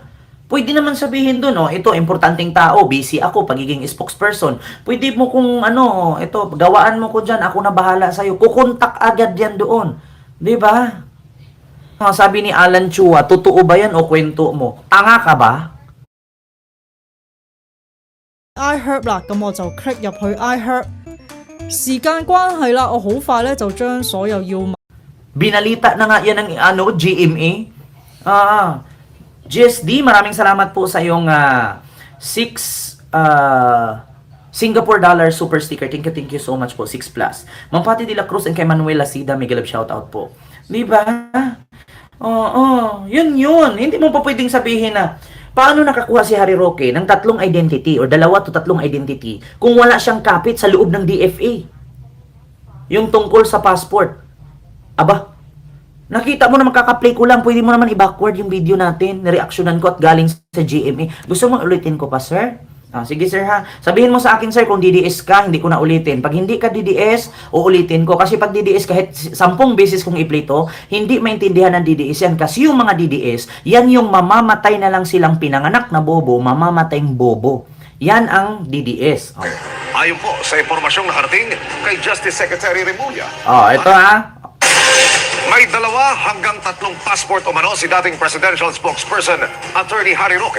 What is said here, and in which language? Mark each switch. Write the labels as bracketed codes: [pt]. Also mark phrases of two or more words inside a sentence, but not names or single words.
[tl] Pwede naman sabihin doon, ito importanteng tao, busy ako pagiging spokesperson. Pwede mo kung ito gawaan mo ko diyan, ako na bahala sa iyo. Kukontak agad yan doon. 'Di ba? Sabi ni Alan Chua, totoo ba yan o kwento mo? Tanga ka ba? [yue] iHerb 啦，咁我就 click 入去 iHerb。時間關係啦，我好快咧就將所有要 [tl] Binalita na nga yan ng GMA. GSD, maraming salamat po sa iyong 6 [en] Singapore dollar super sticker. Thank you so much po. 6 plus. [tl] Ma'am Pati de la Cruz and kay Manuel Lasida, [en] mega love shoutout [tl] po. Di ba? Yun. Hindi mo pa pwedeng sabihin na paano nakakuha si Harry Roque ng 3 identity or 2 to 3 identity kung wala siyang kapit sa loob ng DFA. Yung tungkol sa passport. Aba, nakita mo na makaka-play ko lang, pwede mo naman i-backward yung video natin, nireaksyonan ko at galing sa GMA. Gusto mo ulitin ko pa, sir? Sige, sir, ha? Sabihin mo sa akin, sir, kung DDS ka, hindi ko na ulitin. Pag hindi ka DDS, uulitin ko. Kasi pag DDS, kahit 10 beses kong i-play to, hindi maintindihan ng DDS yan. Kasi yung mga DDS, yan yung mamamatay na lang silang pinanganak na bobo, mamamatayng bobo. Yan ang DDS. Ayon po sa impormasyong nakarating kay Justice Secretary Remulla. Ito ha. May 2 hanggang 3 passport umano si dating [en] presidential spokesperson [tl] Attorney Harry Roque.